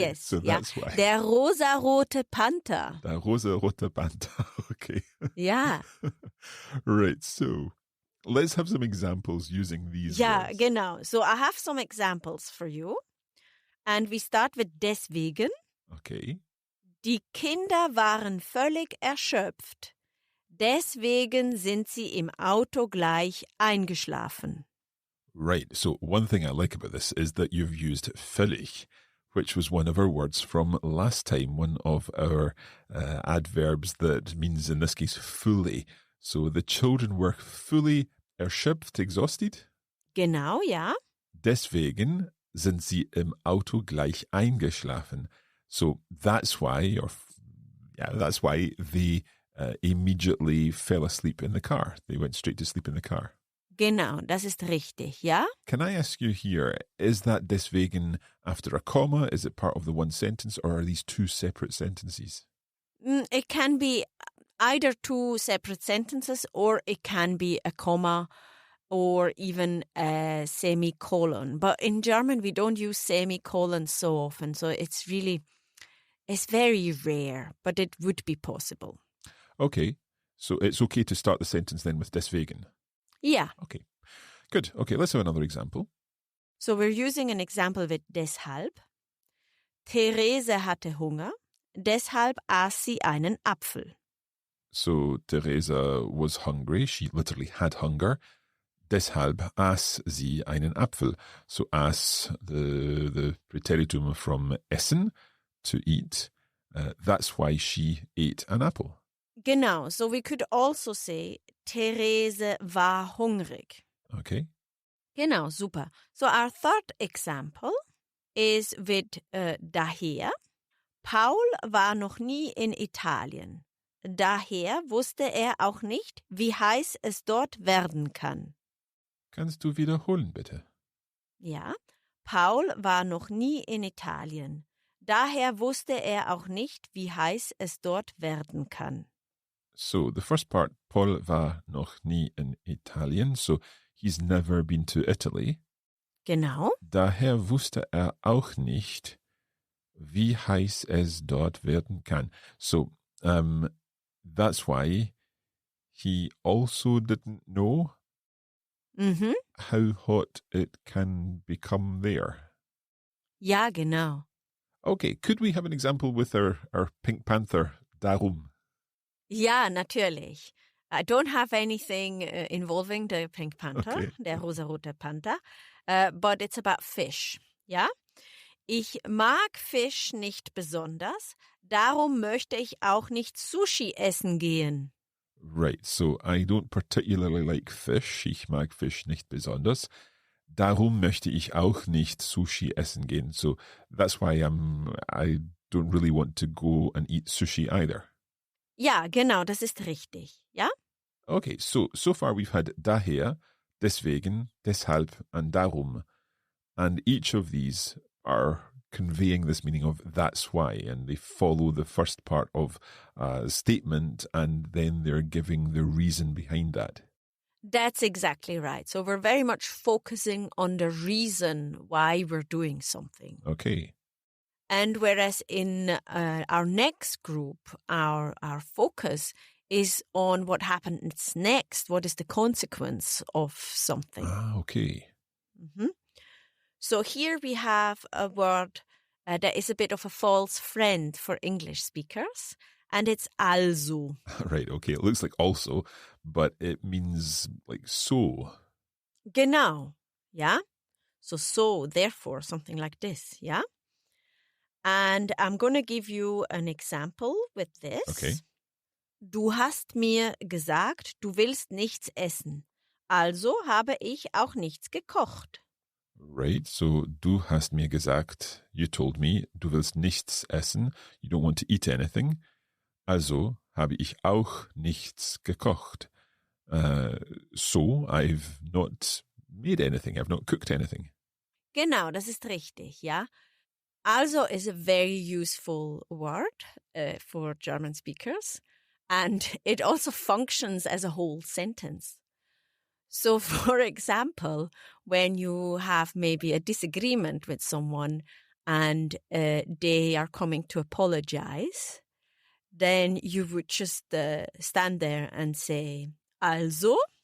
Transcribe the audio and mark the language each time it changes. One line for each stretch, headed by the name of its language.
English: Yes, so
German: ja.
English: that's why.
German: Der rosarote Panther. Der rosa-rote Panther. Okay. Ja.
English: Right, so let's have some examples using these
German: Ja,
English: words.
German: genau.
English: So I have some examples for you. And we start with deswegen. Okay.
German: Die Kinder waren völlig erschöpft. Deswegen sind sie im Auto gleich eingeschlafen.
English: Right, so one thing I like about this is that you've used völlig, which was one of our words from last time, one of our adverbs that means, in this case, fully. So the children were fully erschöpft, exhausted.
German: Genau, ja. Deswegen sind sie im Auto gleich eingeschlafen.
English: So that's why, that's why they immediately fell asleep in the car. They went straight to sleep in the car.
German: Genau, das ist richtig, ja?
English: Can I ask you here, is that deswegen after a comma? Is it part of the one sentence, or are these two separate sentences? It can be either two separate sentences, or it can be a comma or even a semicolon. But in German, we don't use semicolons so often, so it's very rare, but it would be possible. Okay, so it's okay to start the sentence then with deswegen. Yeah. Okay, good. Okay, let's have another example. So we're using an example with deshalb.
German: Therese hatte Hunger, deshalb aß sie einen Apfel.
English: So Teresa was hungry. She literally had hunger.
German: Deshalb aß sie einen Apfel.
English: So aß, the preteritum from essen, to eat. That's why she ate an apple. Genau, so we could also say
German: Therese war hungrig.
English: Okay.
German: Genau, super.
English: So our third example is with daher.
German: Paul war noch nie in Italien. Daher wusste er auch nicht, wie heiß es dort werden kann. Kannst du wiederholen, bitte? Ja, Paul war noch nie in Italien. Daher wusste er auch nicht, wie heiß es dort werden kann.
English: So the first part,
German: Paul war noch nie in Italien,
English: so he's never been to Italy.
German: Genau. Daher wusste er auch nicht, wie heiß es dort werden kann.
English: So that's why he also didn't know how hot it can become there.
German: Ja, genau.
English: Okay, could we have an example with our Pink Panther, darum?
German: Ja, natürlich.
English: I don't have anything involving the Pink Panther, Okay. der rosarote Panther, but it's about fish, ja?
German: Ich mag Fisch nicht besonders, darum möchte ich auch nicht Sushi essen gehen.
English: Right, so I don't particularly like fish.
German: Ich mag Fisch nicht besonders. Darum möchte ich auch nicht Sushi essen gehen.
English: So that's why I don't really want to go and eat sushi either.
German: Ja, genau, das ist richtig, ja?
English: Okay, so far we've had daher, deswegen, deshalb, and darum. And each of these are conveying this meaning of that's why, and they follow the first part of a statement, and then they're giving the reason behind that. That's exactly right. So we're very much focusing on the reason why we're doing something. Okay. And whereas in our next group, our focus is on what happens next, what is the consequence of something. Ah, okay. Mm-hmm. So here we have a word that is a bit of a false friend for English speakers, and it's also. Right, okay. It looks like also, but it means like so.
German: Genau, ja?
English: So, therefore, something like this, ja? And I'm going to give you an example with this. Okay.
German: Du hast mir gesagt, du willst nichts essen. Also habe ich auch nichts gekocht.
English: Right, so
German: du hast mir gesagt,
English: you told me,
German: du willst nichts essen,
English: you don't want to eat anything.
German: Also habe ich auch nichts gekocht.
English: So I've not made anything, I've not cooked anything.
German: Genau, das ist richtig, ja.
English: Also is a very useful word for German speakers, and it also functions as a whole sentence. So, for example, when you have maybe a disagreement with someone and they are coming to apologize, then you would just stand there and say, also,